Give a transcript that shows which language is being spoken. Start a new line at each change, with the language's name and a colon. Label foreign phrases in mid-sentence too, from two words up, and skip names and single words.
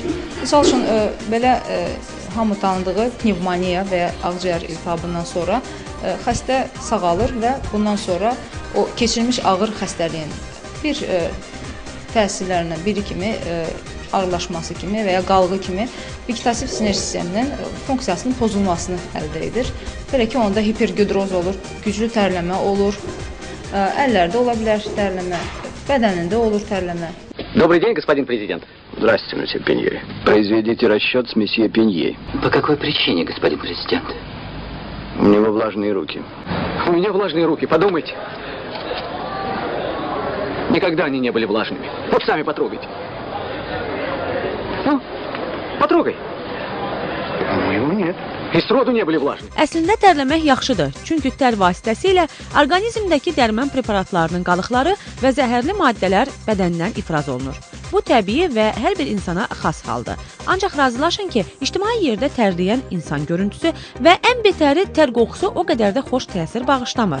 Azerbaijani: Misal üçün, belə hamı tanıdığı pnevmoniya və ya ağciyər iltihabından sonra xəstə sağalır və bundan sonra o keçirilmiş ağır xəstəliyin bir təsirlərindən biri kimi, ağırlaşması kimi və ya qalğı kimi vegetativ sinir sisteminin funksiyasının pozulmasını əldə edir. Belə ki, onda hiperhidroz olur, güclü tərləmə olur, əllərdə ola bilər tərləmə, bədənində olur tərləmə.
Russian: Добрый день, господин президент. Здравствуйте, месье Пенье. Произведите расчет с месье Пенье. По какой причине, господин президент? У него влажные руки. У меня влажные руки, подумайте. Никогда они не были влажными. Вот сами потрогайте. Ну, потрогай. У него нет. И сроду не были влажными.
Azerbaijani: Əslində tərləmək yaxşıdır, çünki tər vasitəsilə orqanizmdəki dərman preparatlarının qalıqları və zəhərli maddələr bədəndən ifraz olunur. Bu təbii və hər bir insana xas haldır. Ancaq razılaşın ki, ictimai yerdə tərləyən insan görüntüsü və ən betəri tər qoxusu o qədər də xoş təsir bağışlamır.